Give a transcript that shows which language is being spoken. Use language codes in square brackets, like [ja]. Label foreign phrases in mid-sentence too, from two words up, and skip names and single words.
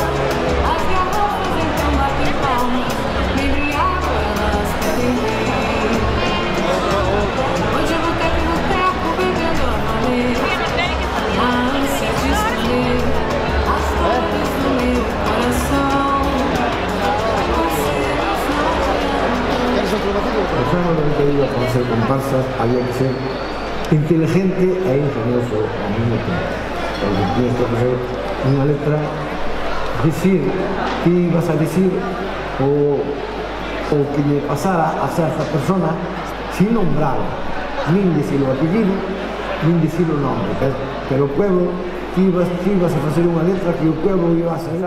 [pt] As garrafas então batem palmas. Embriago, elas pedem vir. Hoje eu boteco em boteco, bebendo a valer. Na ânsia de esconder as dores do meu coração. Conselhos não adiantam. [es] Pensando en que iba para ser comparsas, había que ser inteligente e ingenioso [gl] ao mesmo tempo. Porque [es] tienes que [gl] fazer unha letra, dicir que ibas a dicir o que lle pasara a certa [es] persona sin nombrarlo, [gl] nin dicir o apellido, nin dicir o nombre, pero o pueblo que ibas a facer unha letra que o pueblo [es] iba a saber.